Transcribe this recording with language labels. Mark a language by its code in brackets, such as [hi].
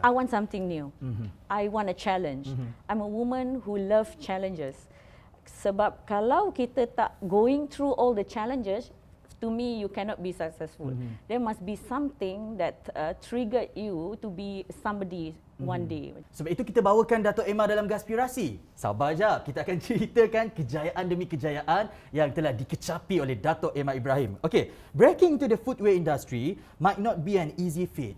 [en] I want something new. I want a challenge. I'm a woman who love challenges. [ms] Sebab kalau kita tak [en] going through all the challenges, to me you cannot be successful. There must be something that triggered you to be somebody one day. [ms] Sebab itu kita bawakan Datuk Emma dalam Gaspirasi. Sabar jap, kita akan ceritakan kejayaan demi kejayaan yang telah dikecapi oleh Datuk Emma Ibrahim. [en] Okey, breaking into the footwear industry might not be an easy feat.